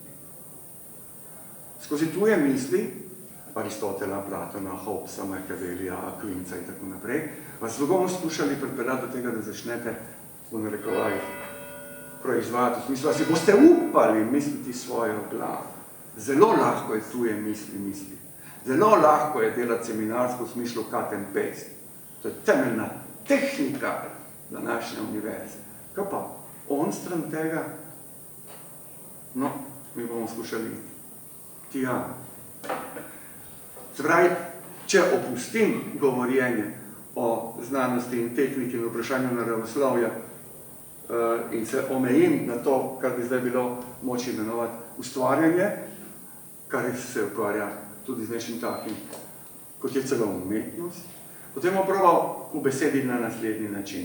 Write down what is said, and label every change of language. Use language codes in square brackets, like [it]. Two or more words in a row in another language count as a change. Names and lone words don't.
[sl] Skozi tuje misli, Aristotela, Platona, Hobbesa, Machiavellija, Aquinca in tako naprej, vas bomo skušali pripeljati do tega, da začnete v narekovajih proizvajati. V smislu, da si boste upali misliti svojo glavo. Zelo lahko je tuje misli. Zelo lahko je delati seminarsko v smislu [en] cut and paste. [sl] To je temeljna tehnika današnje univerze. Kaj pa? On stran tega? No, mi bomo skušali tja. Se pravi, če opustim govorjenje o znanosti in tehniki in vprašanju naravoslovja in se omejim na to, kar bi zdaj bilo moč imenovati ustvarjanje, kar se ukvarja tudi z nečim takim, kot je celo umetnost, potem bom probal ubesediti na naslednji način.